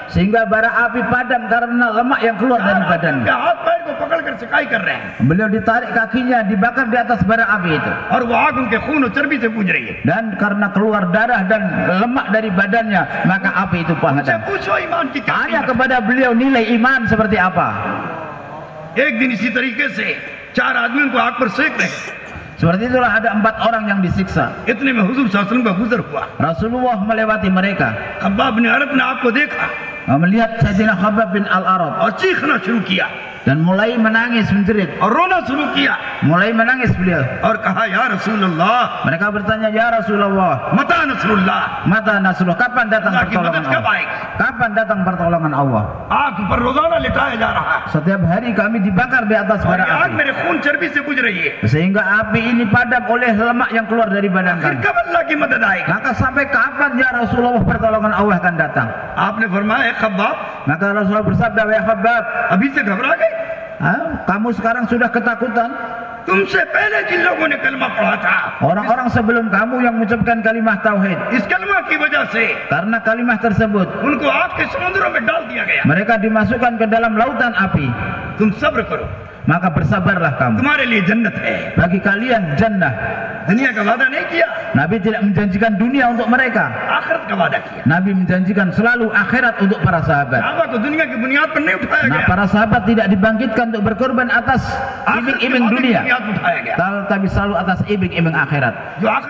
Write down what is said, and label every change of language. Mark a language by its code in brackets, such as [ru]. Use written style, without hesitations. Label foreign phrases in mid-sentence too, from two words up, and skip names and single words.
[id] sehingga bara api padam karena lemak yang keluar dari [hi] उनके [id] badannya. [hi] हाथ पैर को पकड़ कर सिकाई कर रहे हैं [id] Beliau ditarik kakinya, dibakar di atas bara api itu. [hi] और वो आग उनके खून और चर्बी से पूज रही है। [id] Dan karena keluar darah dan lemak dari badannya, maka api itu [hi] उनसे [id] padam. [hi] पूछो ईमान की क्या [id] Tanya [hi] कीमत। [id] kepada beliau nilai iman seperti apa. [hi] एक दिन इसी तरीके से 4 आदमी उनको आग पर सेक रहे हैं। [id] Seperti itulah ada 4 orang yang disiksa. [hi] इतने में हुजूर [ar] صلى الله عليه وسلم [hi] का गुजर हुआ। [id] Rasulullah melewati mereka, [hi] खब्बाब ने अरत ने आपको देखा [id] melihat Sayyidina Khabbab bin Al-Arat. [hi] और चीखना शुरू किया, [id] dan mulai menangis menjerit, [hi] और रोना शुरू किया [id] mulai menangis beliau. [hi] और कहा [ar] يا رسول الله [id] Mereka bertanya, [ar] يا رسول الله, متى نصر الله, متى نصر الله, [id] kapan datang [hi] अल्लाह की [id] pertolongan [hi] मदद कब [id] Allah? [hi] आएगी? [id] Kapan datang pertolongan Allah? [hi] आग पर रोजाना लिटाया जा रहा है [id] Setiap hari kami dibakar di atas [hi] और [id] bara [hi] ये आग [id] api, [hi] मेरे खून चर्बी से बुझ रही है, [id] sehingga api ini padam oleh lemak yang keluar dari badan [hi] फिर [id] kami. [hi] कब अल्लाह की मदद आएगी? [id] Maka sampai kapan [ar] يا رسول الله [id] pertolongan Allah akan datang? [hi] आपने फरमाया खब्बाब [id] Maka Rasulullah bersabda, ya Khabbab, [hi] अभी से घबरा गए? [id] kamu sekarang sudah ketakutan? [hi] तुमसे पहले जिन लोगों ने कलमा पढ़ा था, [id] Orang-orang sebelum kamu yang mengucapkan kalimah tauhid, [hi] इस कलमा की वजह से [id] karena kalimah tersebut [hi] उनको आग के समुद्रों में डाल दिया गया। [id] mereka dimasukkan ke dalam lautan api. [hi] तुम सब्र करो, [id] Maka bersabarlah kamu. [hi] तुम्हारे लिए जन्नत है। [id] Bagi kalian jannah. [hi] दुनिया का वादा नहीं किया, [id] Nabi tidak menjanjikan dunia untuk mereka. [hi] आखिरत का वादा किया। [id] Nabi menjanjikan selalu akhirat untuk para sahabat. [hi] सहाबा को दुनिया की बुनियाद पर नहीं उठाया [id] Nah, [hi] गया, [id] para sahabat tidak dibangkitkan untuk berkorban atas [hi] आखिरत की [id] iming-iming [hi] वादे की [id] dunia, [hi] बुनियाद पर उठाया गया। [id] tapi selalu atas iming-iming akhirat. [hi] जो आखिरत